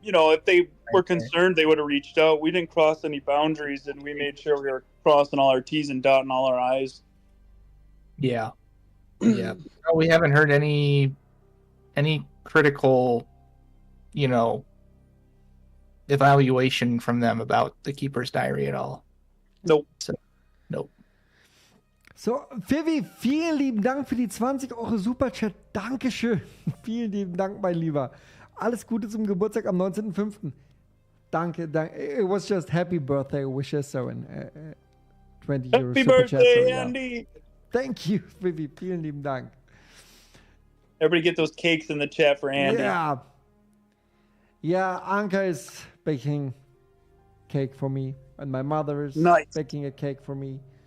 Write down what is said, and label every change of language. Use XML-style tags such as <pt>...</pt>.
<en>If they were concerned, they would have reached out. We didn't cross any boundaries, and we made sure we were crossing all our T's and dotting all our I's. Yeah. Yeah. No, we haven't heard any critical, evaluation from them about the Keeper's Diary at all. Nope. Nope.</en> <de>So, Vivi, vielen lieben Dank für die 20 Euro Superchat. Dankeschön. Vielen lieben Dank, mein Lieber. Alles Gute zum Geburtstag am 19.05. Danke.</de> <en>It was just happy birthday wishes, so in 20 Euro Happy Superchat. birthday, so, Andy.</en> <de>Thank you, Vivi. Vielen lieben Dank.</de> <en>Everybody get those cakes in the chat for Andy. Yeah, Anka is baking cake for me, and my mother is baking a cake for me.</en>